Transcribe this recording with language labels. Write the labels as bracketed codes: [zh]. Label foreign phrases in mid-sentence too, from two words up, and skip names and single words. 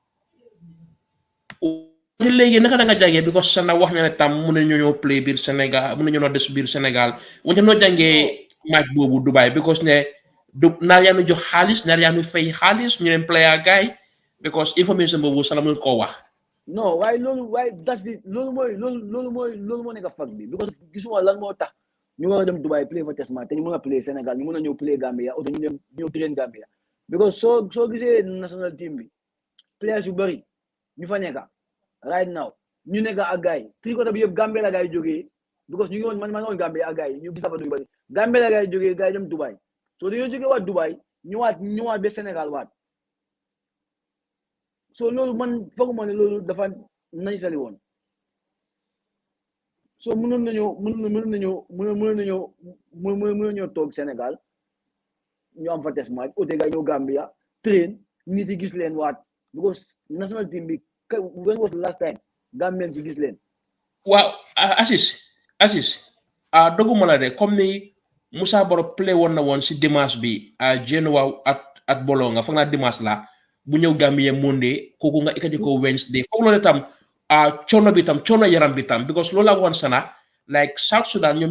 [wo] léegi naka da nga jàngee because sana wax na ne tam mun nañu ñoo play biir Sénégal mun nañu ñoo des biir Sénégal wante noo jàngee match boobu Dubai because ne naar yaa nu jox xaalis naar yaa nu fay xaalis ñu leen player gaay because information boobu sana mun koo wax non waaye loolu moo nekk fag bi because gisuma lan moo tax ñu war a dem Dubai [en] play for test match [wo] te ñu mën a play Sénégal ñu mën a ñëw play Gambia oto ñu dem ñëw train Gambia because soo gisee [en] national team [wo] bi players yu bëri ñu fa nekka [en] right now [wo] ñu nekka ak gars yi tricoté bi yëpp Gambia la gars yi jógee because ñu ngi woon man woon Gambia ak gars yi ñu gis dafa yu bëri Gambia la gars yi jógee gars yi dem Dubai so dañoo jógee waat Dubai ñëwaat ba Sénégal waat so loolu man fooguma ne loolu dafa nañ sali woon so mënoon nañoo toog Sénégal ñu am fa [en] test match [wo] ote gars yi ñëw Gambia train nit yi gis leen waat because [en] national team [wo] bi [en] when was the last time Gambian [wo] ci gis leen waaw Assis doguma la de comme ni Musa Baro play woon na woon si dimanche bi Genoa at Bolonga foog naa dimanche la bu ñëw Gambia Monday kooku nga ikkati ko Wednesday foog loolu tam coono yaram bi tam because loolu la woon sana like South Sudan ñoom ñu